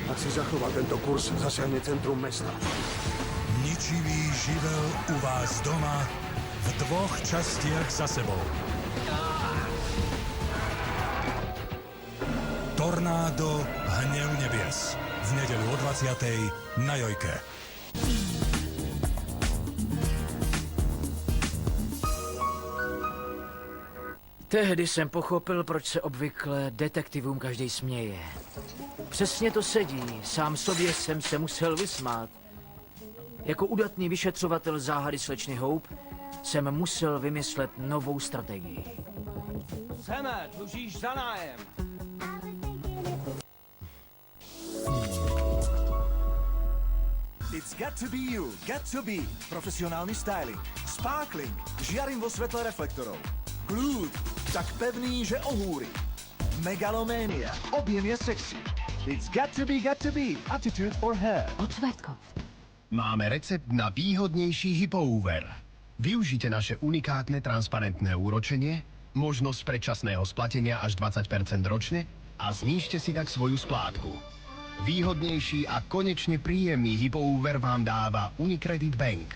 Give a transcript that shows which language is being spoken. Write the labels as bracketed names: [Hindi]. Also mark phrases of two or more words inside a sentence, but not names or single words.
[Slovak] Ak si zachová tento kurz, zasiahne centrum mesta. Ničivý živel u vás doma v 2 častiach za sebou. Tornádo, hnev nebies. V nedeľu o 20:00 na Jojke. [Czech] Tehdy jsem pochopil, proč se obvykle detektivům každý směje. Přesně to sedí, sám sobě jsem se musel vysmát. Jako udatný vyšetřovatel záhady slečny Hope jsem musel vymyslet novou strategii. Seme, dlužíš za nájem. [English] It's got to be you, got to be. [Slovak] Profesionálny styling, sparkling, žiarim vo svetle reflektorov. Kľúd, tak pevný, že ohúri. Megaloménia, objem je sexy. [English] It's got to be, attitude or hair. [Slovak] Od Svetkov. Máme recept na výhodnejší hypoúver. Využite naše unikátne transparentné úročenie, možnosť predčasného splatenia až 20% ročne a znížte si tak svoju splátku. Výhodnejší a konečne príjemný hypoúver vám dáva Unicredit Bank.